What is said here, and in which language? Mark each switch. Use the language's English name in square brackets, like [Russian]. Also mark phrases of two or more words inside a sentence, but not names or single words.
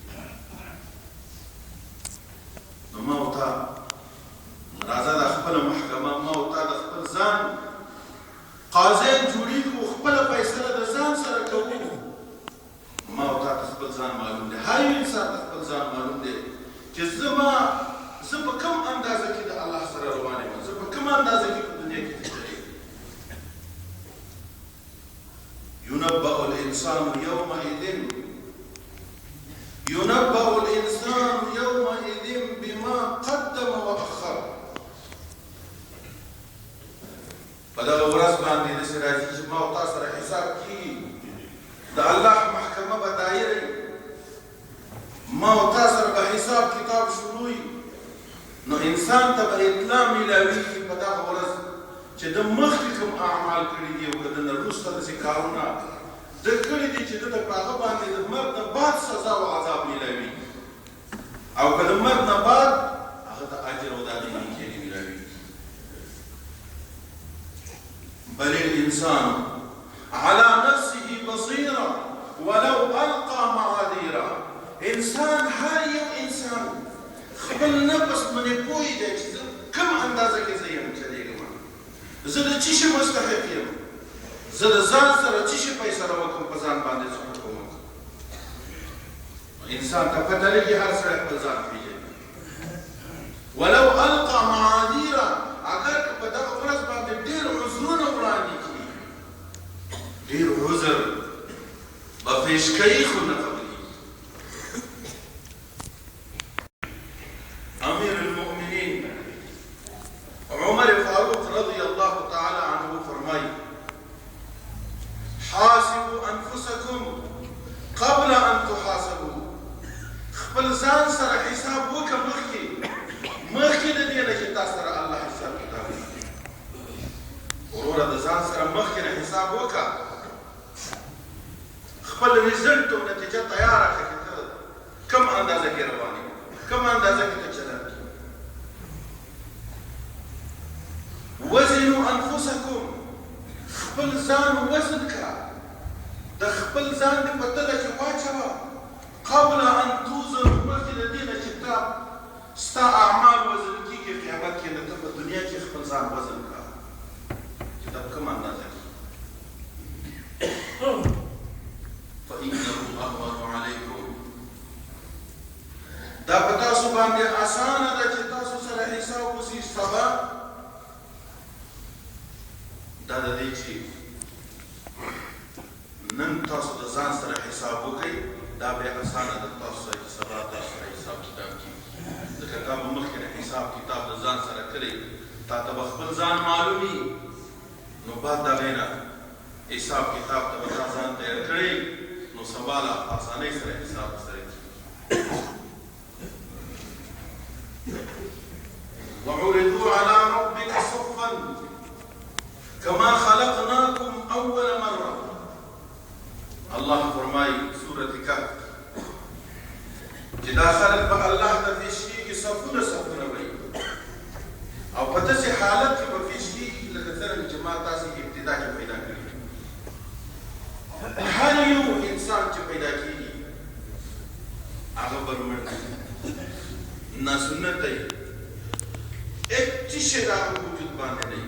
[Pashto] نو ما او تا راځه د خپله محکمه ما او تا د خپل ځان قاضیان جوړېږو خپله فیصله د ځان سره کوو ما او تا ته خپل ځان معلوم دی هر یو انسان ته خپل ځان معلوم دی چې زه په کوم اندازه کې د الله سره روان یم زه په کوم اندازه کې په دنیا کې تجربه [Arabic] ينبأ الإنسان يومئذ بما قدم وأخر [Pashto] په دغه ورځ باندې داسې راځي چې ما او تا سره حساب کېږي د الله محکمه به دایره وي ما او تا سره به حساب کتاب شروع وي نو انسان ته به اطلاع میلاویږي په دغه ورځ چې د مخکې کوم اعمال کړي دي او که د نه وروسته داسې کارونه ده کړي دي چې ده ته په هغه باندې د مرګ نه بعد سزا او عذاب میلاویږي او که د مرګ نه بعد هغه ته اجر او د هغې نیکۍ میلاویږي [Arabic] بل الإنسان على نفسه بصيرة ولو ألقى معاذيره [Pashto] انسان هر یو انسان خپل نفس باندې پوه دی چې کوم اندازه کې زه یم چلېږم زه د څه شي مستحق یم زه د ځان سره څه شي فیصله وکړم په ځان باندې څه حکم وکړم انسان ته پته لګي هر سړی خپل ځان پیژني. [Arabic] ولو القى معاذيرا [Pashto] اگر که په دغه ورځ باندې ډېر عذرونه وړاندې کړي، ډېر عذر به پیش کوي خو نه قبلېږي. امیر المؤمنین عمر فاروق [Arabic] رضی الله تعالی عنه [Pashto] فرمایي [Arabic] حاسبوا انفسکم قبل ان تحاسبوا. [Pashto] خپل ځان سره حساب وکړه مخکې د دې نه چې تا سره الله حساب کتاب وکړي. وروره د ځان سره مخکې نه حساب وکړه، خپل رزلټ او نتیجه تیاره کړه چې ته کوم اندازه کې روان یې، کوم اندازه کې ته چلند کړې. [Arabic] وزنوا انفسکم، [Pashto] خپل ځان وزن کړه، د خپل ځان دې په تله کې واچوه [Arabic] قبل ان توزن، [Pashto] مخکې د دې نه چې تا ستا اعمال وزن کېږي قیامت کې، نه ته په دنیا کې خپل ځان وزن کړه چې دا په کومه اندازه کې. [Arabic] فإنه أهون عليكم، [Pashto] دا په تاسو باندې اسانه ده چې تاسو سره حساب وشي سبا. دا د دې چې نن تاسو د ځان سره حساب وکړئ، دا بیا اسانه ده تاسو سره چې سبا تاسو سره حساب کتاب کېږي. ځکه تا به مخکې نه حساب کتاب د ځان سره کړی، تا ته به خپل ځان معلومي، نو بعد د هغې نه حساب کتاب ته به تا ځان تیار کړی، نو سبا له اسانۍ سره حساب سره کېږي. [Arabic] وعرضوا على ربك صفا كما خلقناكم اول مره. [Pashto] الله فرمایي سورة کهف چې دا خلک به الله ته پیش کېږي، صفونه صفونه به او په داسې حالت کې به پیش کېږي لکه څرنګه چې ما تاسې ابتدا کې پیدا کړي. هر یو انسان چې پیدا کېږي هغه برمن ناسنت دی، هیڅ شی د هغه وجود باندې نه وي.